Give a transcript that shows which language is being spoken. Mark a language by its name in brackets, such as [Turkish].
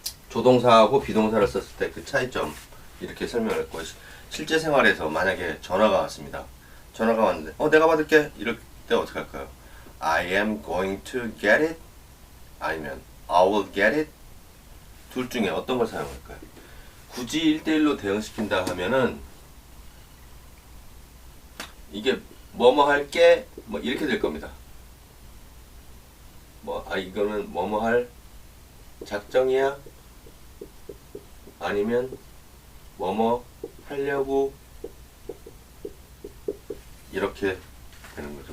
[Korean] 조동사하고 비동사를 썼을 때 그 차이점 이렇게 설명했고 실제 생활에서 만약에 전화가 왔습니다. 전화가 왔는데 내가 받을게 이럴 때 어떻게 할까요? [English] I am going to get it [Korean] 아니면 [English] I will get it [Korean] 둘 중에 어떤 걸 사용할까요? 굳이 1대1로 대응시킨다 하면은 이게 뭐뭐 할게 뭐 이렇게 될 겁니다. 이거는 뭐뭐 할 작정이야? 아니면 뭐뭐 하려고 이렇게 되는 거죠.